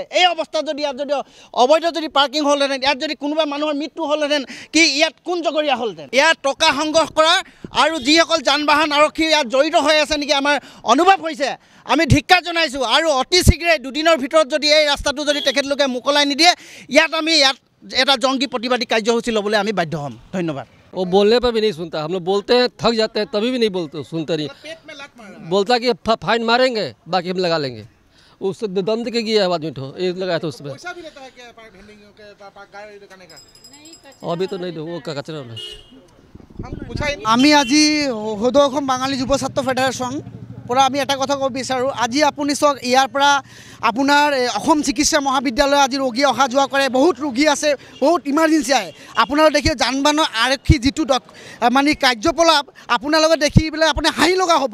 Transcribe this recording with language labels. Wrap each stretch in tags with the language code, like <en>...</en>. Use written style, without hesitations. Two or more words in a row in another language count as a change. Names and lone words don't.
<as>এই অৱস্থাত যদি ইয়াত যদি অবৈধ যদি পাৰ্কিং হ'লহেঁতেন, ইয়াত যদি কোনোবা মানুহৰ মৃত্যু হ'লহেঁতেন, কি ইয়াত কোন জগৰীয়া হ'লহেঁতেন? ইয়াত টকা সংগ্ৰহ কৰা আৰু যিসকল যান বাহন আৰক্ষী ইয়াত জড়িত হৈ আছে নেকি আমাৰ অনুভৱ হৈছে। আমি ধিক্কাৰ জনাইছোঁ। আৰু অতি শীঘ্ৰে দুদিনৰ ভিতৰত যদি এই ৰাস্তাটো যদি তেখেতলোকে মোকলাই নিদিয়ে, ইয়াত এটা জংগী প্ৰতিবাদী কাৰ্যসূচী ল'বলৈ আমি বাধ্য হ'ম। ধন্যবাদ।</as> <hi>वो बोलने पर भी नहीं सुनता, हम लोग बोलते हैं थक जाते हैं तभी भी नहीं सुनते नहीं। बोलता कि फाइन मारेंगे बाकी हम लगा लेंगे। उससे दम दे के गया है आदमी लगाया था उसमें। अभी तो नहीं वो कचरा</hi> <as>আমি আজি সদৌ অসম বাঙালী যুৱ ছাত্ৰ ফেডাৰেশ্যন পৰা আমি এটা কথা ক'ব বিচাৰোঁ। আজি আপুনি চাওক, ইয়াৰ পৰা আপোনাৰ অসম চিকিৎসা মহাবিদ্যালয় আজি ৰোগী অহা যোৱা কৰে, বহুত ৰোগী আছে, বহুত ইমাৰ্জেঞ্চি আহে। আপোনালোকে দেখি যান বাহনৰ আৰক্ষী যিটো মানে কাৰ্যকলাপ আপোনালোকে দেখি পেলাই আপুনি হাঁহি লগা হ'ব।</as>